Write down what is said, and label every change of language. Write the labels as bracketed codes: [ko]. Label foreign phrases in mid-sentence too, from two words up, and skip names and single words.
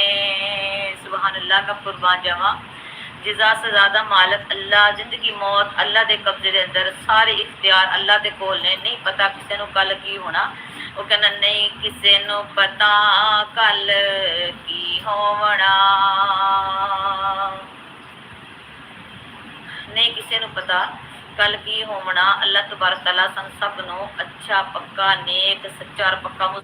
[ar] سبحان الله [pa] کا قربان جاواں۔ جیجا سے زیادہ مالک اللہ، زندگی موت اللہ دے قبضے دے اندر، سارے اختیار اللہ دے کول نے. نہیں پتا کسی نوں کل کی ہونا، وہ کہنا نہیں کسی نوں پتا کل کی ہوونا، نہیں کسی نوں پتا کل کی ہوونا. [ar] الله تبارك وتعالى [pa] سن سب نوں اچھا پکا نیک سچا اور پکا